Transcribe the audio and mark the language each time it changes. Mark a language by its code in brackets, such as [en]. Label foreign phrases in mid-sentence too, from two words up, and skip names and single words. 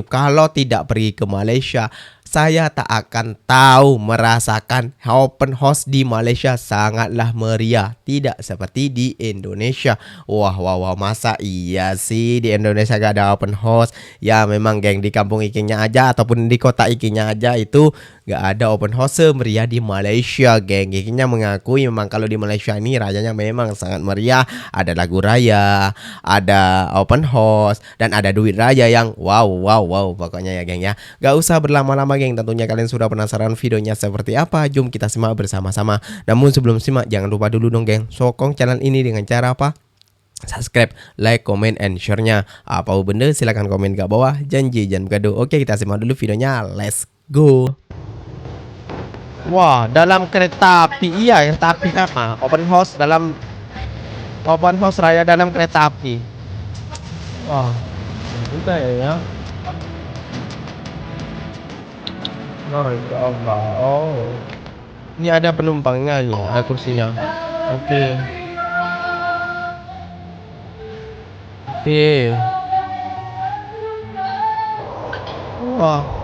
[id] Kalau tidak pergi ke Malaysia, saya tak akan tahu merasakan [en] open house [id] di Malaysia sangatlah meriah, tidak seperti di Indonesia. Wah, masa iya sih di Indonesia gak ada [en] open house? [id] Ya memang, geng, di kampung Ikinya aja ataupun di kota Ikinya aja itu gak ada [en] open house [id] semeriah di Malaysia, geng. Ikinya mengakui memang kalau di Malaysia ini rayanya memang sangat meriah. Ada lagu raya, ada [en] open house, [id] dan ada duit raya yang wow pokoknya ya, geng ya. Gak usah berlama-lama, geng. Tentunya kalian sudah penasaran videonya seperti apa. Jom kita simak bersama-sama. Namun sebelum simak, jangan lupa dulu dong, geng, sokong channel ini dengan cara apa? [en] Subscribe, like, comment, and share-nya. [id] Apa benda silahkan komen ke bawah. Janji jangan bergaduh. Oke, kita simak dulu videonya. [en] Let's go. [id] Wah, dalam kereta api. Iya, kereta api sama open house raya dalam kereta api. Wah, juga ya. Oh, Allah. Oh, ini ada penumpangnya nih, ada kursinya. Oke. Wah.